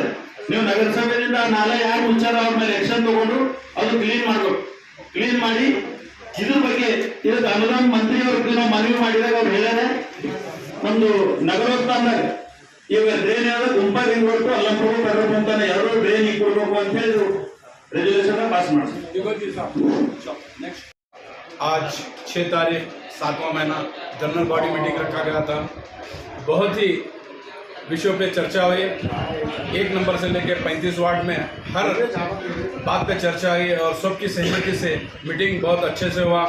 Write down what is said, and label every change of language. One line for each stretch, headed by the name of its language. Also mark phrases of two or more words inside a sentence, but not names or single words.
Kannada: ನೀವು ನಗರಸಭೆಯಿಂದ ಆ ನಾಲ ಯಾರು ಮುಚ್ಚಾರ ಅವ್ರ ಮೇಲೆ ಆಕ್ಷನ್ ತಗೊಂಡು ಅದು ಕ್ಲೀನ್ ಮಾಡ್ಬೇಕು. ಕ್ಲೀನ್ ಮಾಡಿ ಇದ್ರ ಬಗ್ಗೆ ಇದಕ್ಕೆ ಅನುದಾನ ಮಂತ್ರಿ ಅವ್ರಿಗೆ ನಾವು ಮನವಿ ಮಾಡಿದಾಗ ಅವ್ರು ಹೇಳ್ಯಾರ ನಮ್ದು ನಗರೋತ್ಥಾನದಾಗ ಇವಾಗ ಡ್ರೈನ್ ಏನಾದ್ರು ಗುಂಪ ರಿಂಗ್ ರೋಡ್ ಅಲ್ಲಂಪ್ರಭು ಪೆಟ್ರೋಲ್ ಪಂಪ್ ತಾನೆ 2 ಡ್ರೈನ್ ಕೊಡ್ಬೇಕು ಅಂತ ಹೇಳಿ
English: resolution pass
Kannada: ಮಾಡ್ತೀವಿ.
Hindi: आज 6 तारीख 7वां महीना
English: general body meeting
Hindi: रखा गया था. बहुत ही विषयों पे चर्चा हुई. 1 नंबर से लेकर 35 वार्ड में हर बात पे चर्चा हुई और सबकी सहमति से मीटिंग बहुत अच्छे से हुआ.